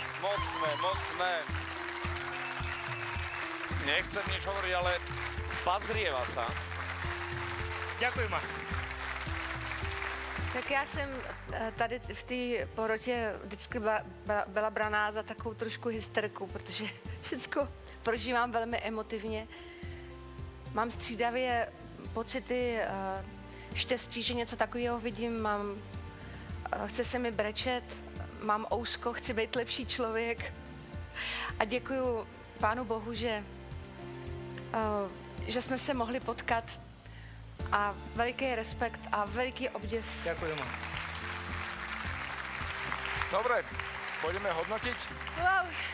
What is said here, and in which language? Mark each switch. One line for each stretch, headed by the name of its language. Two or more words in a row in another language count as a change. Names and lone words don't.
Slovak: moc sme. Nechcem nič hovoriť, ale spazrieva sa. Ďakujem.
Czech: Tak já jsem tady v té porotě vždycky byla braná za takovou trošku hysterku, protože všechno prožívám velmi emotivně. Mám střídavě pocity štěstí, že něco takového vidím, chce se mi brečet, mám ousko, chci být lepší člověk. A děkuju Pánu Bohu, že jsme se mohli potkat. A veliký respekt a veliký obdiv.
Slovak: Ďakujem. Dobre, pôjdeme hodnotiť. Wow.